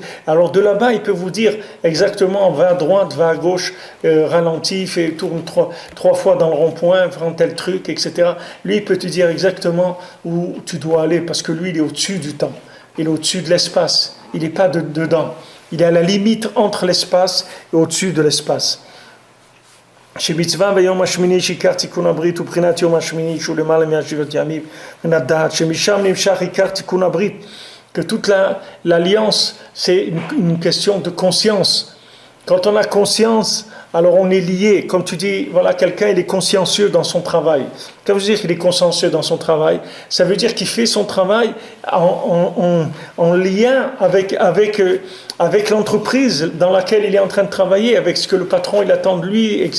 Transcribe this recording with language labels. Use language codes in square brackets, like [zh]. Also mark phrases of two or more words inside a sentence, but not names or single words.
[fr] Alors de là-bas, il peut vous dire exactement, va à droite, va à gauche, ralentis, tourne trois fois dans le rond-point, prends tel truc, etc. Lui, il peut te dire exactement où tu dois aller, parce que lui, il est au-dessus du temps. Il est au-dessus de l'espace. Il n'est pas dedans. Il est à la limite entre l'espace et au-dessus de l'espace. [he] שמצווה ביום השמיני שעיקר תיקון הברית ובחינת יום השמיני שהוא למעלה מהשבעת ימים מן הדעת שמשם נמשך עיקר תיקון הברית [fr] que toute l'alliance c'est une question de conscience. Quand on a conscience, alors on est lié. Comme tu dis, voilà, quelqu'un il est consciencieux dans son travail. Ça veut dire qu'il est consciencieux dans son travail. Ça veut dire qu'il fait son travail en lien avec l'entreprise dans laquelle il est en train de travailler, avec ce que le patron il attend de lui, etc.